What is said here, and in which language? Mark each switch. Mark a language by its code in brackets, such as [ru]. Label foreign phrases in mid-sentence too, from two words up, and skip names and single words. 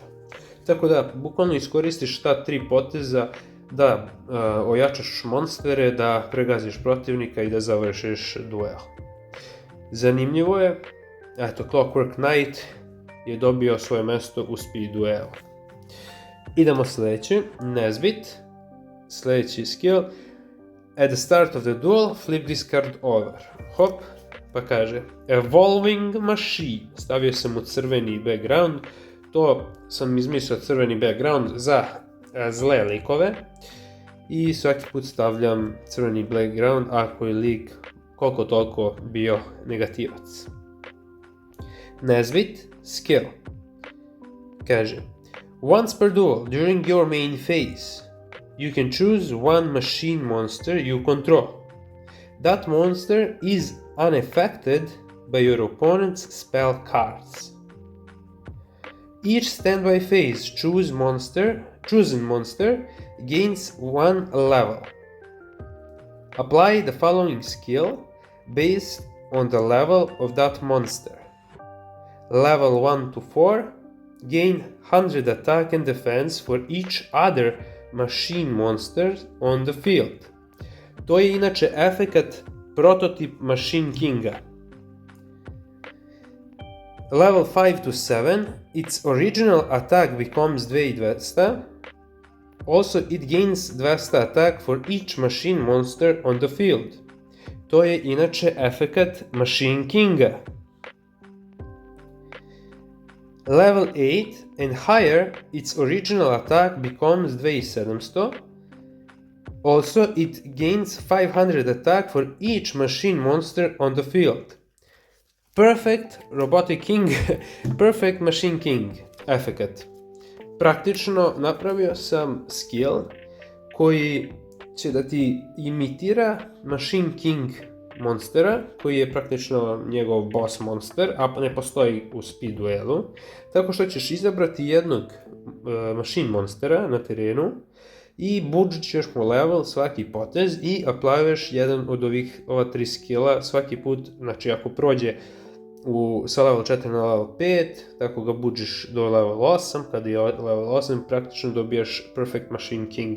[sr] Tako da, bukvalno iskoristiš ta 3 poteza da ojačaš monstere, da pregaziš protivnika i da završiš duel. Zanimljivo je, eto, Clockwork Knight je dobio svoje mesto u speed duelu. Idemo sljedeći, Nesbit, sljedeći skill. [en] At the start of the duel, flip this card over. [sr] Hop, pa kaže, Evolving Machine. Stavio sam u crveni background. To sam izmislio crveni background za zle likove. I svaki put stavljam crveni background ako je lik koliko toliko bio negativac. Nesbit, skill. Kaže, [en] once per duel, during your main phase, you can choose one machine monster you control. That monster is unaffected by your opponent's spell cards. Each standby phase chosen monster gains 1 level. Apply the following skill based on the level of that monster. Level 1 to 4, gain 100 attack and defense for each other machine monster on the field. [sr] To je inače efekat prototip Machine Kinga. [en] Level 5 to 7, its original attack becomes 2200. Also, it gains 200 attack for each machine monster on the field. [sr] To je inače efekat Machine Kinga. [en] Level 8 and higher, its original attack becomes 2700. Also, it gains 500 attack for each machine monster on the field. [sr] Perfect Robotic King, Perfect Machine King efekat. Praktično napravio sam skill koji će da ti imitira Machine King monstera, koji je praktično njegov boss monster, a ne postoji u speed duelu, tako što ćeš izabrati jednog machine monstera na terenu i budžit ćeš mu level svaki potez i aplaveš jedan od ova 3 skilla svaki put, znači ako prođe sa level 4 na level 5, tako ga budžiš do level 8, kada je level 8 praktično dobijaš Perfect Machine Kinga.